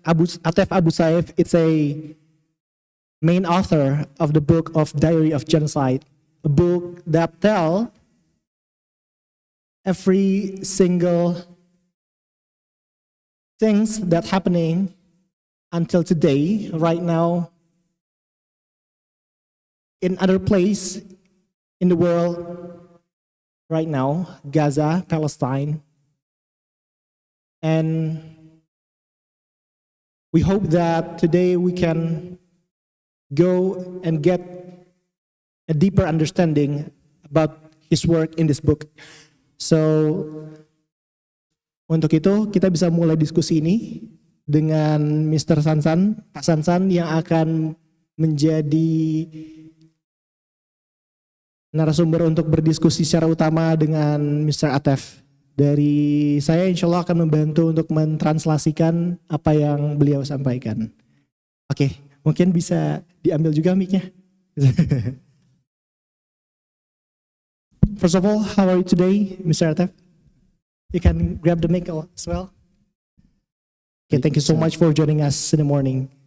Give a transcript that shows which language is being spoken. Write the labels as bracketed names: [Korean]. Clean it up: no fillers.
[English] Atef Abu Saif is a main author of the book of Diary of Genocide, a book that tells every single things that happening until today, right now, in other place in the world, right now, Gaza, Palestine. And we hope that today we can go and get a deeper understanding about his work in this book. [Indonesian] So, untuk itu kita bisa mulai diskusi ini dengan Mr. Sansan, Pak Sansan yang akan menjadi narasumber untuk berdiskusi secara utama dengan Mr. Atef. Dari saya insya Allah akan membantu untuk mentranslasikan apa yang beliau sampaikan. Oke, mungkin bisa diambil juga mic-nya. [English] First of all, how are you today, Mr. Atef? You can grab the mic as well. Okay, thank you so much for joining us in the morning.